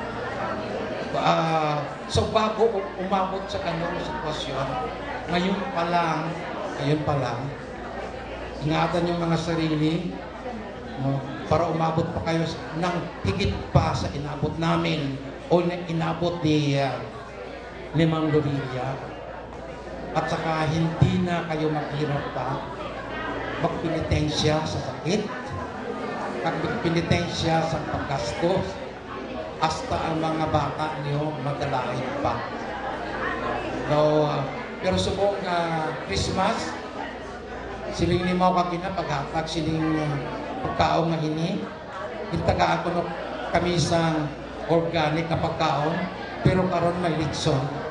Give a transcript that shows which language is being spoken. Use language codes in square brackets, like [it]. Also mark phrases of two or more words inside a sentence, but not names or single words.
[tl] So bago umabot sa ganung sitwasyon, ngayon pa lang, ingatan yung mga sarili, para umabot pa kayo ng higit pa sa inabot namin o inabot ni Ma'am Lorelia. At saka hindi na kayo maghirap pa, magpinitensya sa sakit, magpinitensya sa paggastos, hasta ang mga bata niyo magdalain pa. [hil] So, pero subong Christmas, siling ni Mau kakina paghatag siling pagkaon nga ini, intagaan ko no kami isang organic na pagkaon, pero karon may litson.